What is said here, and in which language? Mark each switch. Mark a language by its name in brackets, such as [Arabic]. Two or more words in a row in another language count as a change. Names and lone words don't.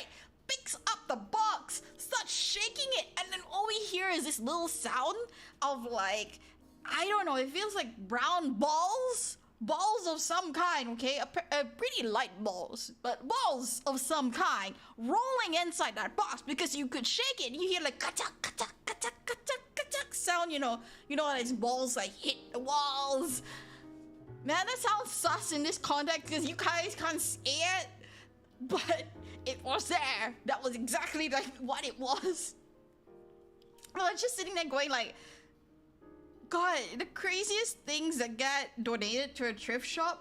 [English] Picks up the box, starts shaking it, and then all we hear is this little sound of like, I don't know, it feels like brown balls of some kind, okay? A pretty light balls, but balls of some kind rolling inside that box, because you could shake it and you hear like ka-chak, ka-chak, ka-chak, ka-chak, ka-chak sound, you know it's balls like hit the walls. Man, that sounds sus in this context because you guys can't see it, but it was there. That was exactly like what it was. I was just sitting there going like, God, the craziest things that get donated to a thrift shop.